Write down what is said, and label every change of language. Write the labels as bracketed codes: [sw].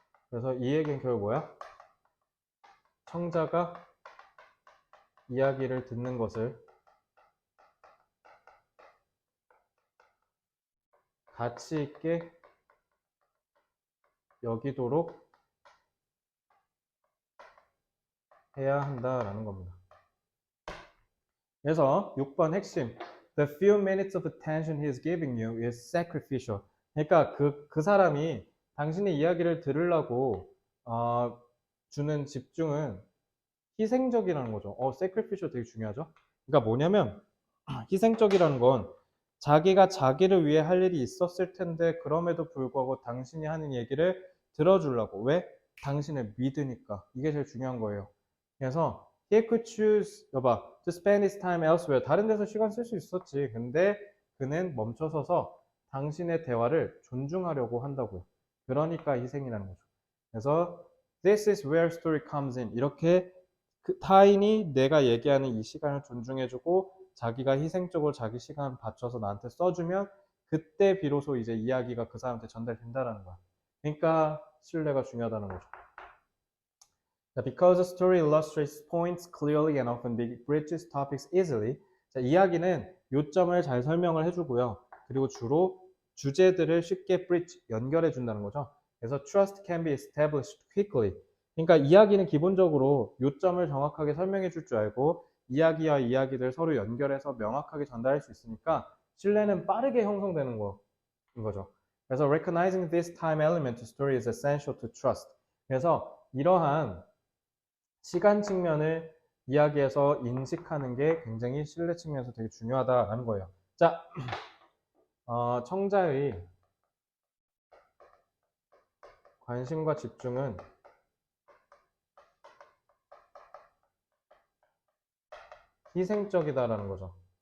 [ko] 그래서 이 얘기는 결국 뭐야? 청자가 이야기를 듣는 것을 가치 있게 여기도록 해야 한다라는 겁니다. 그래서 6번 핵심. [en] The few minutes of attention he is giving you is sacrificial. [ko] 그러니까 그 사람이 당신의 이야기를 들으려고 주는 집중은 희생적이라는 거죠. sacrificial 되게 중요하죠. 그러니까 뭐냐면 희생적이라는 건 자기가 자기를 위해 할 일이 있었을 텐데 그럼에도 불구하고 당신이 하는 얘기를 들어주려고. 왜? 당신을 믿으니까. 이게 제일 중요한 거예요. 그래서 [en] he could choose, [ko] 여봐, [en] to spend his time elsewhere. [ko] 다른 데서 시간 쓸 수 있었지. 근데 그는 멈춰서서 당신의 대화를 존중하려고 한다고요. 그러니까 희생이라는 거죠. 그래서 [en] this is where story comes in. [ko] 이렇게 타인이 내가 얘기하는 이 시간을 존중해주고 자기가 희생적으로 자기 시간을 바쳐서 나한테 써주면 그때 비로소 이제 이야기가 그 사람한테 전달된다는 거야. 그러니까 신뢰가 중요하다는 거죠. [en] Because a story illustrates points clearly and often bridges topics easily. [ko] 자, 이야기는 요점을 잘 설명을 해주고요. 그리고 주로 주제들을 쉽게 bridge, 연결해 준다는 거죠. 그래서 [en] trust can be established quickly. [ko] 그러니까 이야기는 기본적으로 요점을 정확하게 설명해 줄 줄 알고 이야기와 이야기들 서로 연결해서 명확하게 전달할 수 있으니까 신뢰는 빠르게 형성되는 거인 거죠. 그래서 [en] recognizing this time element to story is essential to trust. [ko] 그래서 이러한 시간 측면을 이야기해서 인식하는 게 굉장히 신뢰 측면에서 되게 중요하다라는 거예요. 자, 청자의 관심과 집중은 희생적이다라는 거죠.